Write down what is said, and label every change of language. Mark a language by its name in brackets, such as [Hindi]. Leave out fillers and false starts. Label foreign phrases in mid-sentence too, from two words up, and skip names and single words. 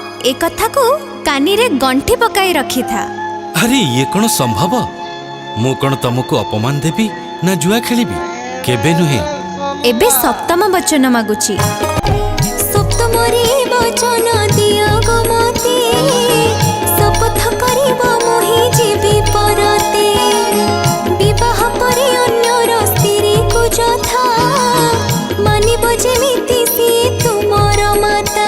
[Odia] ଏ କଥା କୁ କାନି ରେ ଗଣ୍ଠି ପକାଇ ରଖିଥା। ଅରେ ଏ କଉଣ ସମ୍ଭବ? ମୁଁ କଉଣ ତୁମକୁ ଅପମାନ ଦେବି ନା ଜୁଆ ଖେଳିବି? କେବେ ନୁହେଁ। ଏବେ ସପ୍ତମ ବଚନ ମାଗୁଛି। ସପ୍ତମରେ ବଚନ ଦିଅ ଗୋ ମତେ, ଶପଥ କରିବ ମୋହି ଜୀବି ପରତେ। ବିବାହ ପରେ ଅନ୍ୟର ସ୍ତ୍ରୀ କୁ ଯଥା, ମାନିବ ଯେମିତି ସି ତୁମର ମାତା।